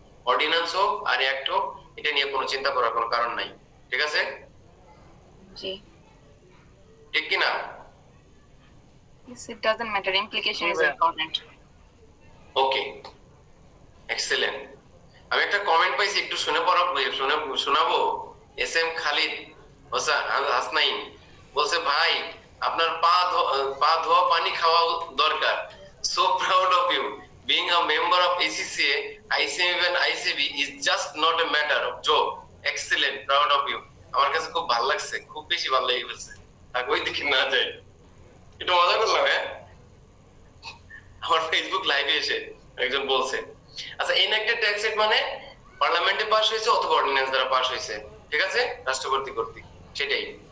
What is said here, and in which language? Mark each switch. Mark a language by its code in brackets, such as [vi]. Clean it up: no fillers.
[bn] Ordinance হোক আর act হোক, এটা নিয়ে কোনো চিন্তা করার কোনো কারণ নাই, ঠিক আছে? জি, ঠিক কি না? [en] it doesn't matter, implication is important. [bn] Okay, excellent. আমি একটা কমেন্ট পাইছি, একটু শোনাবো। এস এম খালিদ হাসনাইন বলছে, ভাই আপনার পা ধোয়া পানি খাওয়া দরকার। [en] So proud of you, being a member of ACCA, ICMB and ICB is just not a matter of job. Excellent, proud of you. [bn] আমার কাছে খুব ভালো লাগছে, খুব বেশি ভালো লেগে গেছে। আর ওই দিকে না যায়, একটু মজা করলাম। হ্যাঁ, আমার ফেসবুক লাইভে এসে একজন বলছে, আচ্ছা এনঅ্যাক্টেড ট্যাক্স রেট মানে পার্লামেন্টে পাস হয়েছে অথবা অর্ডিন্যান্স দ্বারা পাস হয়েছে, ঠিক আছে, রাষ্ট্রপতি কর্তৃক, সেটাই।